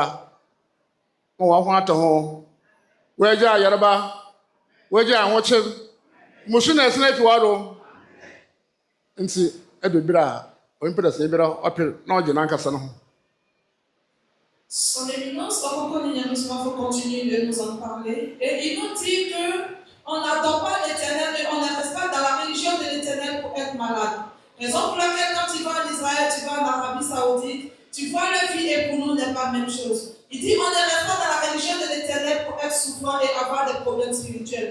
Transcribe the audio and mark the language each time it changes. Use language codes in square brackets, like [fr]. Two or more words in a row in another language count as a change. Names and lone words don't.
[ak] Ma wɔn ho atɔ ho. Wɔagya ayareba. Wɔagya ahokyere. Musu na ɛsena afi wado. Nti ɛdobira a ɔmpɛ dɛ sɛ ebira ɔpɛ na ɔgye n'ankasa no ho. [fr] Son Éminence, Ɔkrɔnkrɔnyi Nyame Somafo continue de nous en parler et il nous dit que on n'adore pas l'Éternel et on ne reste pas dans la religion de l'Éternel pour être malade. Raison pour laquelle quand tu vas en Israël, tu vas en Arabie Saoudite, tu vois la vie et pour nous n'est pas la même chose. Il dit on ne reste pas dans la religion de l'Éternel pour être souffrant et avoir des problèmes spirituels.